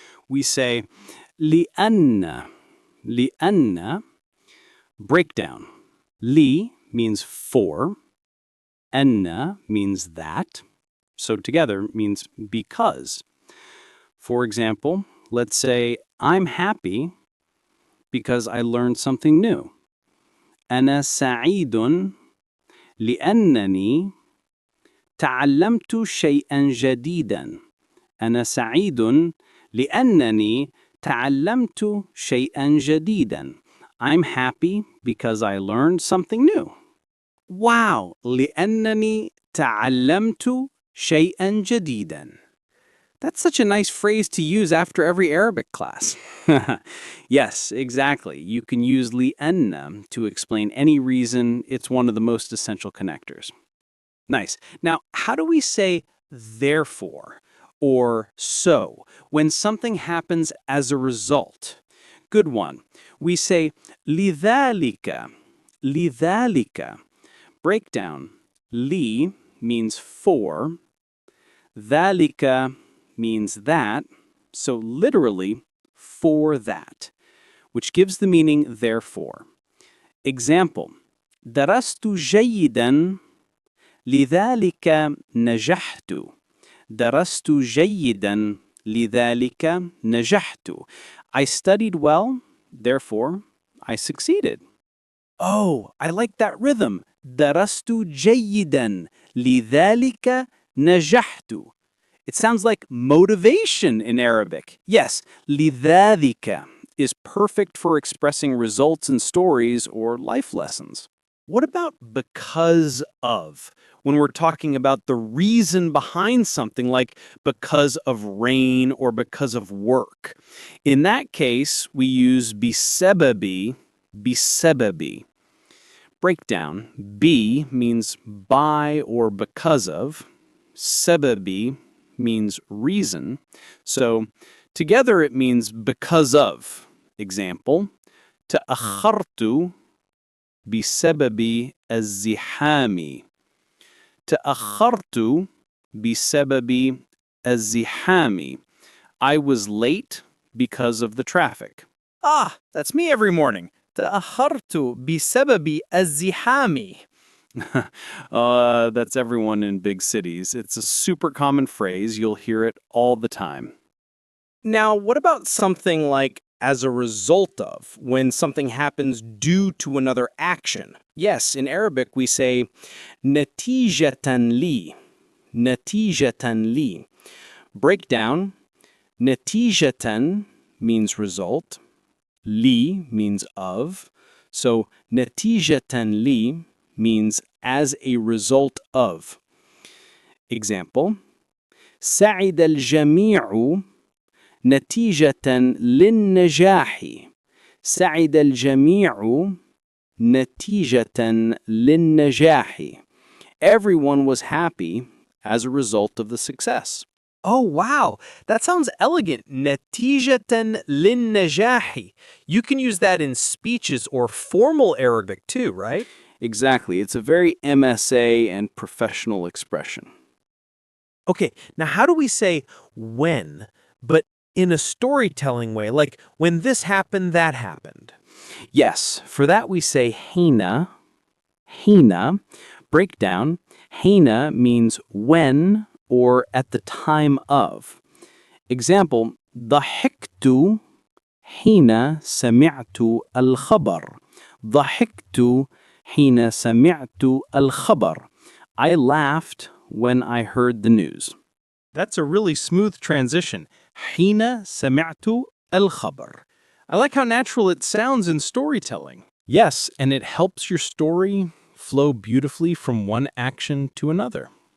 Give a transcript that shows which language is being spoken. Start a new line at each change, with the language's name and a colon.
English: We say لأن. لأن. Breakdown. Li means for. Anna means that. So together means because. For example, let's say, I'm happy because I learned something new.
Arabic: أنا سعيد لأنني تعلمت شيئا جديدا. أنا سعيد لأنني تعلمت شيئا جديدا.
English: I'm happy because I learned something new.
Arabic: Wow! لأنني تعلمت شيئا جديدا.
English: That's such a nice phrase to use after every Arabic class. Yes, exactly. You can use li'anna to explain any reason. It's one of the most essential connectors. Nice. Now, how do we say therefore or so when something happens as a result? Good one. We say لذلك. لذلك. Breakdown. Li means for. ذلك means that, so literally, for that, which gives the meaning therefore.
Arabic: Example, درست جيدا لذلك نجحت. درست جيدا لذلك نجحت.
English: I studied well, therefore I succeeded. Oh, I like that rhythm.
Arabic: درست جيدا لذلك نجحت.
English: It sounds like motivation in Arabic. Yes, لذلك is perfect for expressing results in stories or life lessons. What about because of? When we're talking about the reason behind something like because of rain or because of work. In that case, we use بسبب, بسبب. Breakdown. B means by or because of. سبب means reason. So together it means because of.
Arabic: Example, تأخرت بسبب الزحام. تأخرت بسبب الزحام.
English: I was late because of the traffic. Ah, that's me every morning.
Arabic: تأخرت بسبب الزحام.
English: That's everyone in big cities. It's a super common phrase. You'll hear it all the time. Now, what about something like as a result of, when something happens due to another action? Yes, in Arabic we say نتيجة لي.
Arabic: نتيجة لي. Breakdown.
English: نتيجة means result. Li means of. So نتيجة لي means as a result of.
Arabic: Example: سعد الجميع نتيجة للنجاح. سعد الجميع نتيجة للنجاح.
English: Everyone was happy as a result of the success. Oh, wow. That sounds elegant.
Arabic: نتيجة للنجاح.
English: You can use that in speeches or formal Arabic too, right? Exactly. It's a very MSA and professional expression. Okay, now how do we say when, but in a storytelling way, like when this happened, that happened? Yes, for that we say حين. حين. Breakdown. حين means when or at the time of.
Arabic: Example: ضحكت حين سمعت الخبر. ضحكت حين سمعت الخبر.
English: I laughed when I heard the news. That's a really smooth transition.
Arabic: حين سمعت الخبر.
English: I like how natural it sounds in storytelling. Yes, and it helps your story flow beautifully from one action to another.